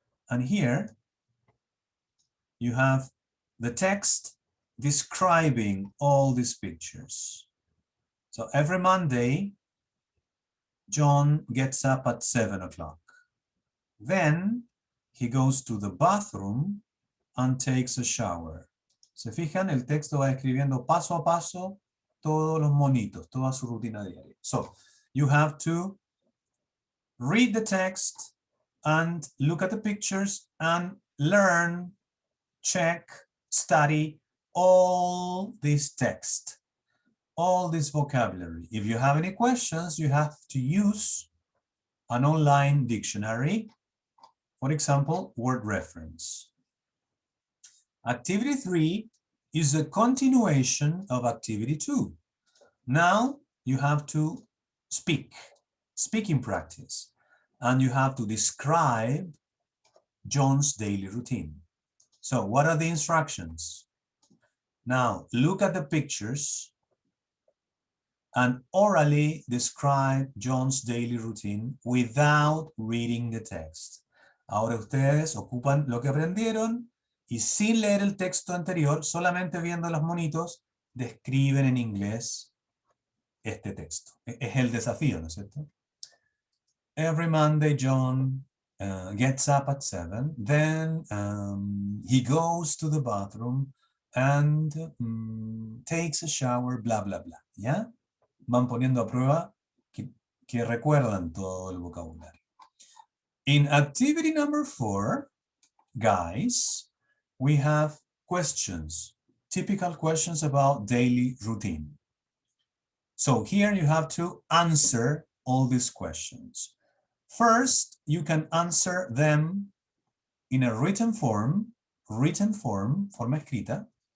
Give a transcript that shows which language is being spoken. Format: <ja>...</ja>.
<en>And here you have the text describing all these pictures. So every Monday, John gets up at 7 o'clock. Then he goes to the bathroom and takes a shower.</en> <es>Se fijan, el texto va escribiendo paso a paso todos los monitos, toda su rutina diaria.</es> <en>So you have to read the text and look at the pictures and learn, check, study all this text, all this vocabulary. If you have any questions, you have to use an online dictionary, for example, Word Reference. Activity 3 is a continuation of activity 2. Now you have to speaking practice, and you have to describe John's daily routine. So what are the instructions? Now look at the pictures and orally describe John's daily routine without reading the text.</en> <es>Ahora ustedes ocupan lo que aprendieron y sin leer el texto anterior, solamente viendo los monitos, describen en inglés este texto. Es el desafío, ¿no es cierto?</es> <en>Every Monday, John gets up at 7, then he goes to the bathroom and takes a shower, bla, bla, bla.</en> <es>¿Ya? Van poniendo a prueba que recuerdan todo el vocabulario.</es> <en>In activity number 4, guys, we have questions, typical questions about daily routine. So here you have to answer all these questions. First, you can answer them in a written form,</en> <es>forma escrita.</es>